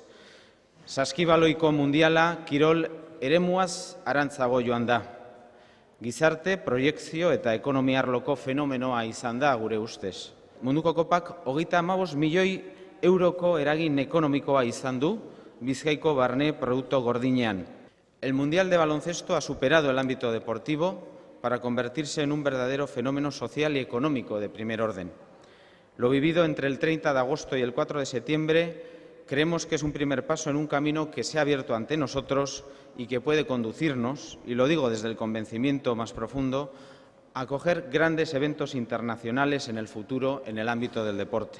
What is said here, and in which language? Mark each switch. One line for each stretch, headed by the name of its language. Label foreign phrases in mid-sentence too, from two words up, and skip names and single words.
Basque: Saskibaloiko mundiala kirol eremuaz harantzago joan da. Gizarte, proiekzio eta ekonomia arloko fenomenoa izan da gure ustez. Munduko kopak 35 milioi euroko eragin ekonomikoa izan du Bizkaiko barne produkto gordinean.
Spanish: El Mundial de Baloncesto ha superado el ámbito deportivo para convertirse en un verdadero fenómeno social y económico de primer orden. Lo vivido entre el 30 de agosto y el 4 de septiembre creemos que es un primer paso en un camino que se ha abierto ante nosotros y que puede conducirnos, y lo digo desde el convencimiento más profundo, a acoger grandes eventos internacionales en el futuro en el ámbito del deporte.